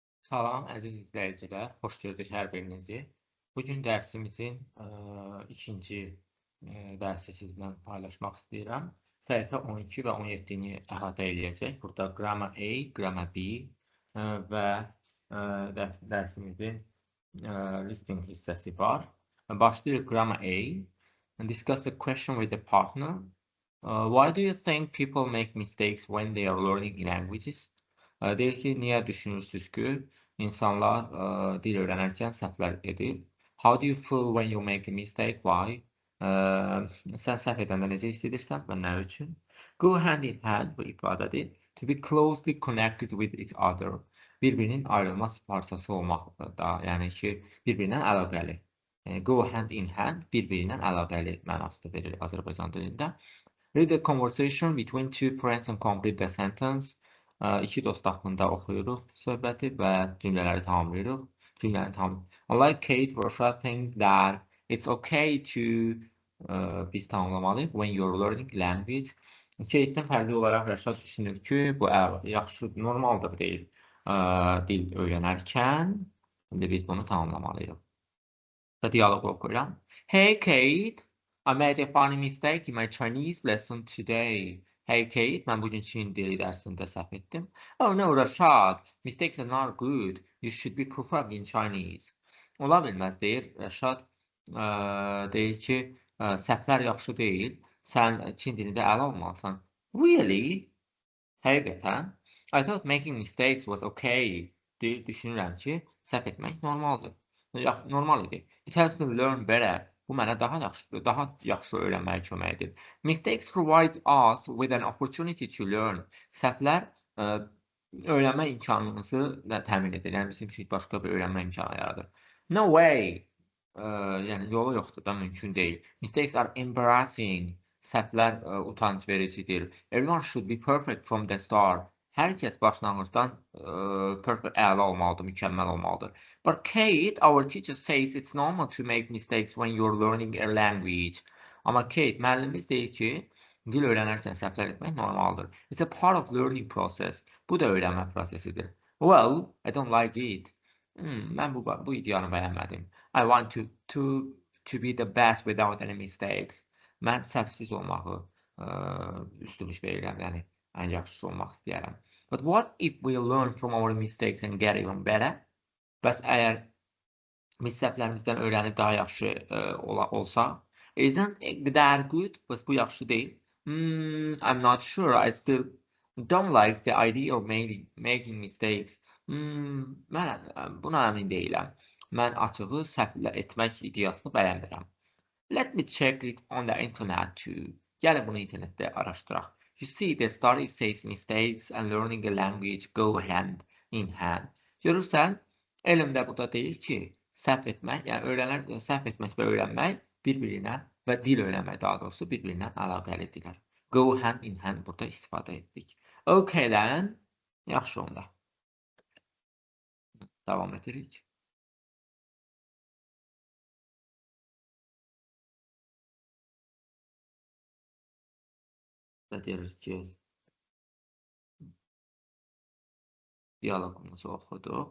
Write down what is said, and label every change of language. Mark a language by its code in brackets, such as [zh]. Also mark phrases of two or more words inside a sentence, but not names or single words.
[az] Salam əziz izləyicilər, xoş gördük hər birinizi. Bugün dərsimizin ikinci dərsi sizinlə paylaşmaq istəyirəm. Səhifə 12 və 17-ni əhatə edəcək. Burada Grammar A, Grammar B və dərsimizin listening hissəsi var. Başlayırıq Grammar A. [en] Discuss the question with the partner. Why do you think people make mistakes when they are learning languages? [az] Deyir ki, niyə düşünürsünüz ki, insanlar dil öyrənərkən səhvlər edir? [en] How do you feel when you make a mistake? Why? [az] Sən səhv edəndə necə hiss edirsən və nə üçün? [en] Go hand in hand [az] bu ifadədir. [en] To be closely connected with each other. [az] Bir-birinin ayrılmaz parçası olmaq da, yəni ki, bir-birindən əlaqəli. [en] Go hand in hand, [az] bir-birindən əlaqəli mənasını verir Azərbaycan dilində. [en] Read the conversation between two friends and complete the sentence. [az] İki dost haqqında oxuyuruq söhbəti və cümlələri tamamlayırıq. [en] Unlike Kate, Rashad thinks that it's okay to [az] biz tamamlamalıyıq [en] when you're learning language. [az] Kate'dən fərqli olaraq Rashad düşünür ki, bu yaxşı, normaldır deyil dil öyrənərkən. İndi biz bunu tamamlamalıyıq. Diyaloqu oxuyuram. [en] Hey Kate, I made a funny mistake in my Chinese lesson today. [az] Hey Kate, mən bugün Çin dili dərsində səhv etdim. [en] Oh no, Rashad, mistakes are not good. You should be perfect in Chinese. [az] Ola bilməz, deyir Rashad. Deyir ki, səhvlər yaxşı deyil. Sən Çin dilində əla olmalısan. [en] Really? Həqiqətən? I thought making mistakes was okay. [az] Deyir, düşünürəm ki, səhv etmək normaldır. Normal idi. [en] It helps me learn better. [az] Bu mənə daha yaxşı öyrənməyə kömək edir. [en] Mistakes provide us with an opportunity to learn. [az] Səhvlər öyrənmə imkanımızı təmin edir. Yəni bizim üçün başqa bir öyrənmə imkanı yaradır. [en] No way. [az] Yəni yolu yoxdur da, mümkün deyil. [en] Mistakes are embarrassing. [az] Səhvlər utanc vericidir. [en] Everyone should be perfect from the start. [az] Hər kəs başlanğıcdan əla olmalıdır, mükəmməl olmalıdır. [en] But Kate, our teacher says it's normal to make mistakes when you're learning a language. [az] Amma Kate, müəllimimiz deyir ki, dil öyrənərkən səhvlər etmək normaldır. [en] It's a part of learning process. [az] Bu da öyrənmə prosesidir. [en] Well, I don't like it. [az] Mən bu ideyanı bəyənmədim. [en] I want to be the best without any mistakes. [az] Mən səhvsiz olmağı üstünlük verirəm, yəni ən yaxşısı olmaq istəyərəm. [en] But what if we learn from our mistakes and get even better? [az] Bəs əgər biz səhvlərimizdən öyrənib daha yaxşı olsaq, [en] isn't that good? [az] Bəs bu yaxşı deyil. [en] I'm not sure. I still don't like the idea of making mistakes. [az] Mən buna əmin deyiləm. Mən açığı səhv etmək ideyasını bəyənmirəm. [en] Let me check it on the internet too. [az] Gəlin bunu internetdə araşdıraq. [en] You see, the study says mistakes and learning a language go hand in hand. [az] Görürsən, elmdə burada deyir ki, səhv etmək, yəni səhv etmək və öyrənmək bir-birinə və dil öyrənmək daha doğrusu bir-birinə əlaqəlidirlər. [en] Go hand in hand [az] burada istifadə etdik. [en] Okay then, [az] yaxşı onda. Davam edirik. Deyiriz ki, diyalogumuzu oxuduq.